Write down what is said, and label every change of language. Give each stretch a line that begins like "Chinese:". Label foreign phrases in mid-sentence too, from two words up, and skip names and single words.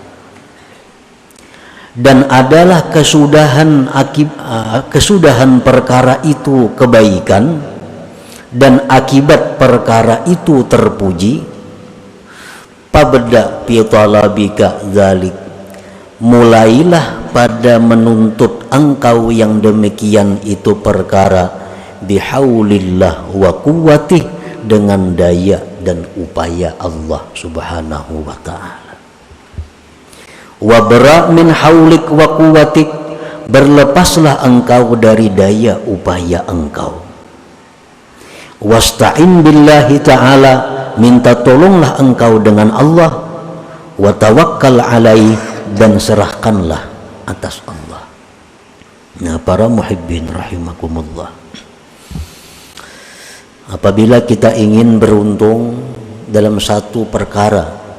Indonesian: dan adalah kesudahan perkara itu kebaikan dan akibat perkara itu terpuji,
Arabic: pabda fi talabika dzalik,
Indonesian: mulailah pada menuntut engkau yang demikian itu perkara
Arabic: bihaulillah wa quwwatih,
Indonesian: dengan daya dan upaya Allah
Arabic: subhanahu wa ta'ala. Wabra min haulik wa quwwatik,
Indonesian: berlepaslah engkau dari daya upaya engkau.
Arabic: Wasta'in billahi ta'ala,
Indonesian: minta tolonglah engkau dengan Allah.
Arabic: Wa tawakkal alaih,
Indonesian: dan serahkanlah atas Allah. Nah, para
Arabic: muhibbin rahimakumullah,
Indonesian: apabila kita ingin beruntung dalam satu perkara,